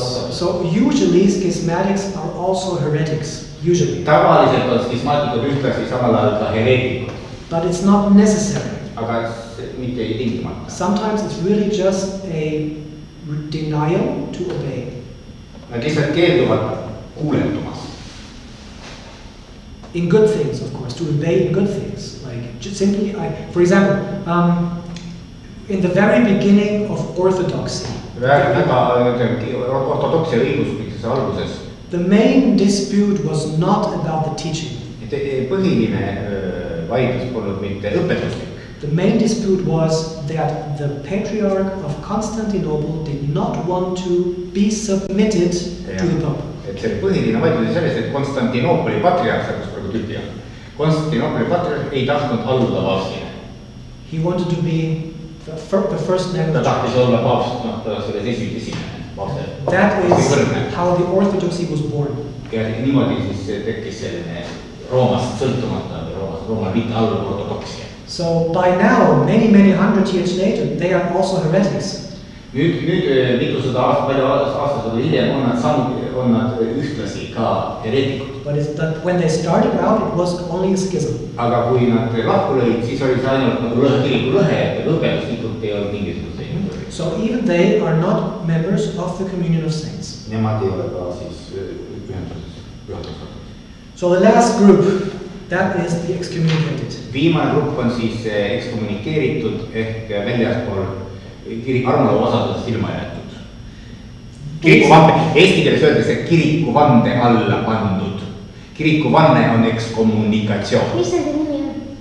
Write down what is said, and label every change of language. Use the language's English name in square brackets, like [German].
[English] So usually schismatics are also heretics. Usually. [Estonian] Tavaliselt on skismaatikud ühtlasi samal ajal ka hereetikud. [English] But it's not necessary. [Estonian] Aga mitte ei tingimata. [English] Sometimes it's really just a denial to obey. [Estonian] Nad lihtsalt keelduvad kuulendumas. [English] In good things, of course, to obey in good things. Like just simply, for example, in the very beginning of orthodoxy, [Estonian] ortodoksia õigeusklikkuse alguses. [English] The main dispute was not about the teaching. [Estonian] Põhiline vaidlus polnud mitte õpetuslik. [English] The main dispute was that the Patriarch of Constantinople did not want to be submitted to the Pope. [Estonian] Et see põhiline vaidlus oli selles, et Konstantinoopoli patriarh, kus praegu tüüpi on. Konstantinoopoli patriarh ei tahtnud alluda paavstile. [English] He wanted to be the first man. [Estonian] Ta tahtis olla paavst, ta selles esimene paavst. [English] That is how the orthodoxy was born. [Estonian] Ja niimoodi siis tekkis selline Roomast sõltumata või Rooma mitte alluv ortodoksia. [English] So by now, many hundred years later, they are also heretics. [Estonian] Nüüd mitusada aastasada hiljem on nad ühtlasi ka hereetikud. [English] But when they started out, it was only a schism. [Estonian] Aga kui nad lahku lõid, siis oli see ainult nagu kiriku lõhe, et õpetuslikult ei olnud mingisuguseid. [English] So even they are not members of the communion of saints. [Estonian] Nemad ei ole ka siis ühenduses pühaduses. [English] So the last group, that is the excommunicated. [Estonian] Viimane grupp on siis ekskommunikeeritud ehk väljaspool armulava osadusest ilma jäetud. Kirikuvande, eesti keeles öeldakse kirikuvande alla pandud. Kirikuvanne on ekskommunikatsioon. Mis nende nimi on?